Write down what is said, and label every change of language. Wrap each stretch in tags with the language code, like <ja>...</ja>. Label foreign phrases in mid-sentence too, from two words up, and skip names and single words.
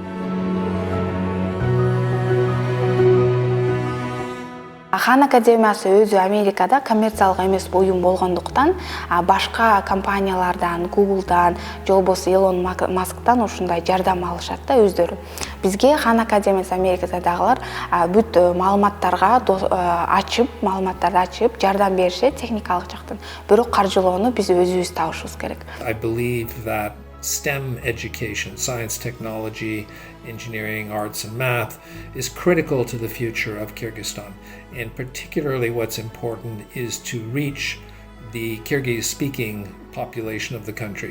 <ky>Хан академиясы өзү Америкада коммерциялык эмес уюм болгондуктан, башка компаниялардан, Google'дан, же болбосо Elon Musk'тан ушундай жардам алышат да өздөрү. Бизге Хан академиясы Америкадагылар бүт маалыматтарды ачып, жардам беришет техникалык жактан. Бирок каржылоону биз өзүбүз табышыбыз керек.</ky> <en>I believe that STEM education, science, technology, engineering, arts, and math, is critical to the future of Kyrgyzstan. And particularly what's important is to reach the Kyrgyz-speaking population of the country.</en>